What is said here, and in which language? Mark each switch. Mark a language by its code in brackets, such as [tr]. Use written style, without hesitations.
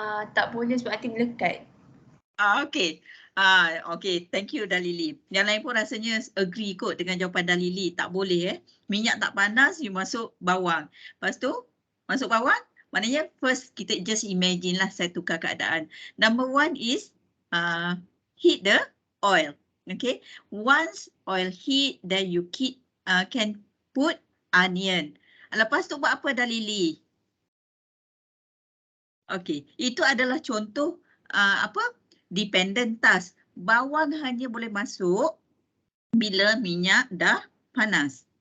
[ms] Tak boleh sebab nanti melekat. [en] Okay. Okay, thank you [ms] Dalili. Yang lain pun rasanya agree kot dengan jawapan Dalili. Tak boleh minyak tak panas, you masuk bawang. Lepas tu, masuk bawang, maknanya first kita just imagine lah saya tukar keadaan. [en] Number one is heat the oil. Okay, once oil heat, then you can put onion. [ms] Lepas tu buat apa Dalili? Okay, itu adalah contoh dependent task. Bawang hanya boleh masuk bila minyak dah panas.